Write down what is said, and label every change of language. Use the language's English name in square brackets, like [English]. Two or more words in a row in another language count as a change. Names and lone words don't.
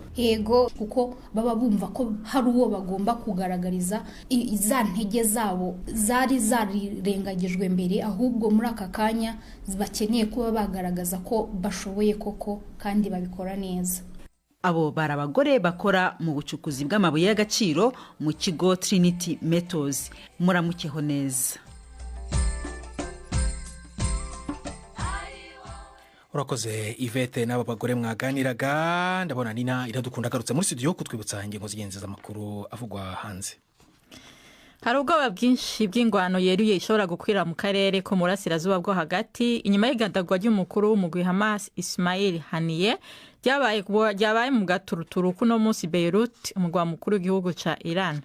[Kinyarwanda] Yego, kuko baba bumva ko hari uwo bagomba kugaragariza za ntege zabo zari zarirengagijwe mbere, ahubwo muri aka kanya bakeneye kuba bagaragaza ko bashoboye koko kandi babikora neza. Abo bari abagore bakora mu bucukuzi bw'amabuye y'agaciro mu kigo Trinity Metals. Muramukeho neza. Urakoze Yvette n'aba bagore mwaganiraga. [Rundi] Ndabona Nina iradukunda garutse muri studio kutwibutsa ingingo z'ingenzi z'amakuru avugwa hanze. Hari ubwoba bwinshi bw'ingwano yeruye ishobora gukwira mu karere ko murasirazuba bwo hagati inyuma y'igandagwa ry'umukuru w'umugwi Hamas Ismail Haniyeh ryabaye mu gaturuturu kuno munsi Beirut, umugwa mukuru w'igihugu ca Iran.